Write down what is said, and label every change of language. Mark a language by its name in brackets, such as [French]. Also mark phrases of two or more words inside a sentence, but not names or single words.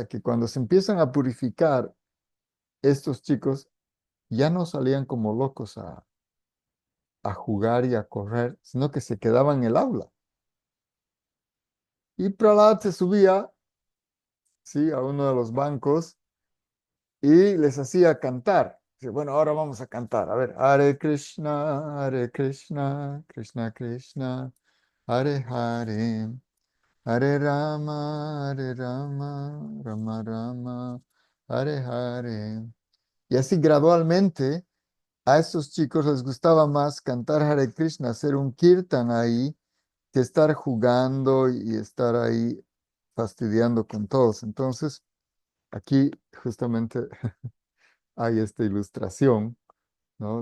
[Spanish] Que cuando se empiezan a purificar, estos chicos ya no salían como locos a jugar y a correr, sino que se quedaban en el aula. Y Prahlad se subía, sí, a uno de los bancos y les hacía cantar. Dice, bueno, ahora vamos a cantar. A ver, [Sanskrit] हरे कृष्ण कृष्ण कृष्ण हरे हरे हरे राम हरे राम राम राम हरे हरे, Hare Rama, Hare Rama, Rama Rama, Hare Hare. [Spanish] Y así gradualmente a estos chicos les gustaba más cantar Hare Krishna, hacer un kirtan ahí, que estar jugando y estar ahí fastidiando con todos. Entonces, aquí justamente hay esta ilustración, ¿no?